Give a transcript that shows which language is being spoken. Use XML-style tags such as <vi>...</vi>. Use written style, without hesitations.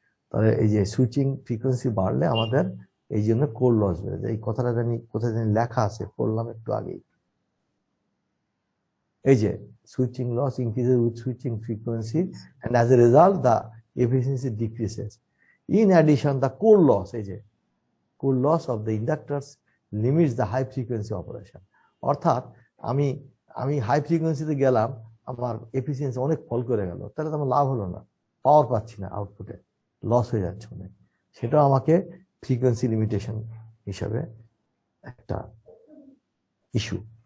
<bn>তাহলে এই যে সুইচিং ফ্রিকোয়েন্সি বাড়লে আমাদের এই জন্য কোর লস বেড়ে যায়। এই কথাটা জানি কোথায় জানি লেখা আছে, পড়লাম একটু আগেই। এই যে</bn> <en>Switching loss increases with switching frequency and as a result the efficiency decreases. In addition the core loss,</en> <bn>এই যে</bn> <en>core loss of the inductors limits the high frequency operation.</en> <bn>অর্থাৎ আমি হাই ফ্রিকোয়েন্সিতে গেলাম, আমার এফিসিয়েন্সি অনেক ফল করে গেল, তাহলে তো আমার লাভ হলো না, পাওয়ার পাচ্ছি না, আউটপুটে লস হয়ে যাচ্ছে অনেক। সেটাও আমাকে ফ্রিকোয়েন্সি লিমিটেশন হিসাবে একটা ইস্যু।</bn>